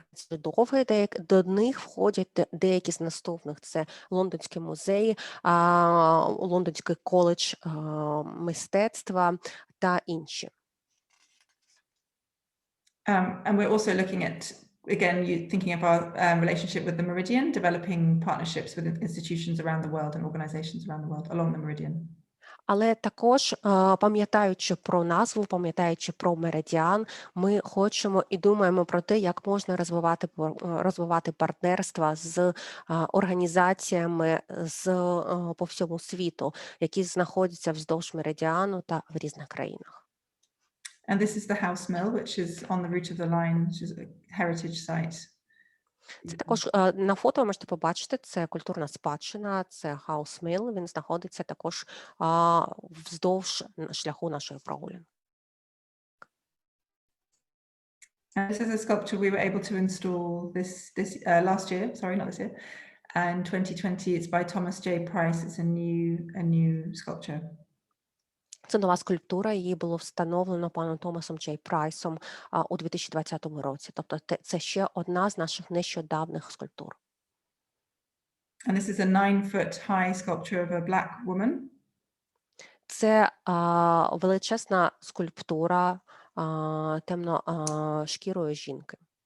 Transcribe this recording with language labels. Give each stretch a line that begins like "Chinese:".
Ukrainian: довгий, до них входять деякі з наступних. Це Лондонський музей, Лондонський коледж мистецтва та інші.
English: And we're also looking at, again, thinking of our relationship with the Meridian, developing partnerships with institutions around the world and organizations around the world along the Meridian.
Ukrainian: Але також, пам'ятаючи про назву, пам'ятаючи про меридіан, ми хочемо і думаємо про те, як можна розвивати партнерства з організаціями по всьому світу, які знаходяться вздовж меридіану та в різних країнах.
English: And this is the house mill, which is on the route of the line, which is a heritage site.
Ukrainian: Це також на фото ви можете побачити, це культурна спадщина, це House Mill, він знаходиться також вздовж шляху нашої прогулянки.
English: This is a sculpture we were able to install last year, sorry, not this year, and 2020. It's by Thomas J. Price. It's a new sculpture.
Ukrainian: Це нова скульптура, її було встановлено паном Томасом Джей Прайсом у 2020 році. Тобто це ще одна з наших нещодавних скульптур.
English: And this is a 9-foot high sculpture of a black woman.
Ukrainian: Це величезна скульптура темношкірої жінки.